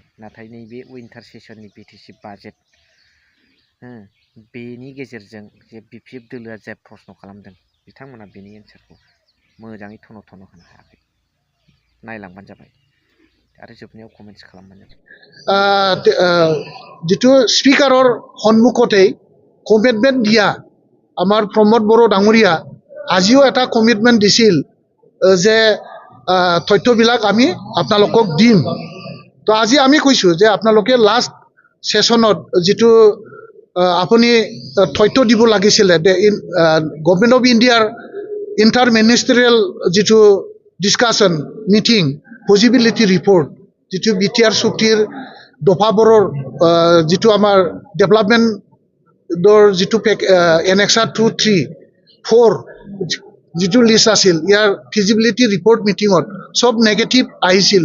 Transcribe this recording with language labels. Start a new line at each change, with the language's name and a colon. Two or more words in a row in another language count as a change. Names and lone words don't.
Bodo: नाथाय नैबे उइन्टार सेसननि बिटिसि बाजेट बेनि गेजेरजों जे बिपिएफ दोलोआ जे प्रश्न खालामदों, बिथांमोना बेनि एन्सारखौ मोजाङै थन' होनो हायाखै। नायलांबानो जाबाय आरो जोबनायाव कमेन्ट्स खालामबानो जाबाय।
Assamese: जितु स्पीकाৰৰ সন্মুখতে কমিটমেণ্ট দিয়া আমাৰ প্ৰমোদ বড়ো ডাঙৰীয়া আজিও এটা কমিটমেণ্ট দিছিল যে তথ্যবিলাক আমি আপোনালোকক দিম। তো আজি আমি কৈছোঁ যে আপোনালোকে
English: last session
Assamese: যিটো আপুনি তথ্য দিব লাগিছিলে,
English: government of India's inter ministerial
Assamese: যিটো
English: discussion meeting possibility report,
Assamese: যিটো বিটিআৰ চুক্তিৰ দফাবোৰৰ যিটো আমাৰ ডেভেলপমেণ্টৰ যিটো এনেক্সাৰ 2, 3, 4 যিটো লিষ্ট আছিল, ইয়াৰ
English: feasibility report meeting
Assamese: সব নেগেটিভ আহিছিল।